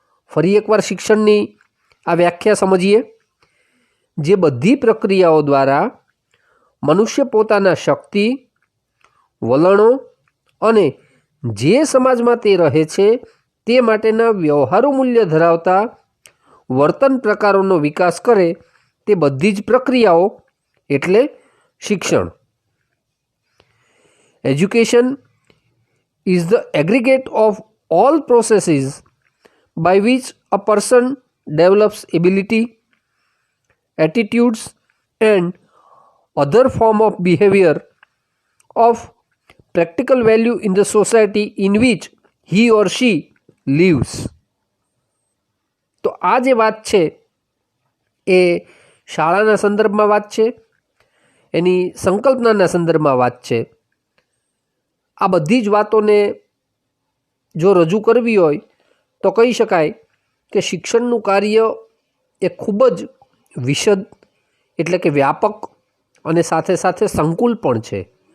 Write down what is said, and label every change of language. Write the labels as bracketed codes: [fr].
[gu] ફરી એકવાર શિક્ષણની આ વ્યાખ્યા સમજીએ. જે બધી પ્રક્રિયાઓ દ્વારા મનુષ્ય પોતાના શક્તિ, વલણો અને જે સમાજમાં તે રહે છે તે માટેના વ્યવહારુ મૂલ્ય ધરાવતા વર્તન પ્રકારોનો વિકાસ કરે, તે બધી જ પ્રક્રિયાઓ એટલે શિક્ષણ. [en] Education is the aggregate of all processes by which a person develops ability, attitudes and other form of behavior of practical value in the society in which he or she lives. [gu] તો આ જે વાત છે એ શાળાના સંદર્ભમાં વાત છે, એની સંકલ્પનાના સંદર્ભમાં વાત છે. આ બધી જ વાતોને જો રજૂ કરવી હોય તો કહી શકાય કે શિક્ષણનું કાર્ય એ ખૂબ જ વિશદ એટલે કે વ્યાપક અને સાથે સાથે સંકુલ પણ છે.